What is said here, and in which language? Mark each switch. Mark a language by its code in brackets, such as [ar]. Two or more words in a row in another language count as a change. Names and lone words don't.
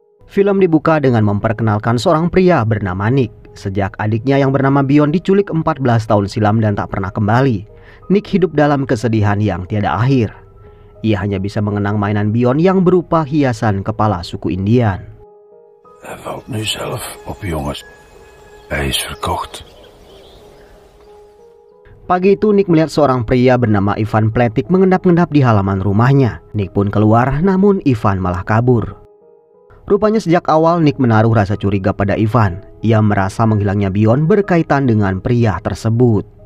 [id] Film dibuka dengan memperkenalkan seorang pria bernama Nick. Sejak adiknya yang bernama Bion diculik 14 tahun silam dan tak pernah kembali, Nick hidup dalam kesedihan yang tiada akhir. Ia hanya bisa mengenang mainan Bion yang berupa hiasan kepala suku Indian. [nl] Hij valt nu zelf op, jongens. Hij is verkocht. [id] Pagi itu Nick melihat seorang pria bernama Ivan Pletik mengendap-endap di halaman rumahnya. Nick pun keluar, namun Ivan malah kabur. Rupanya sejak awal Nick menaruh rasa curiga pada Ivan. Ia merasa menghilangnya Bion berkaitan dengan pria tersebut.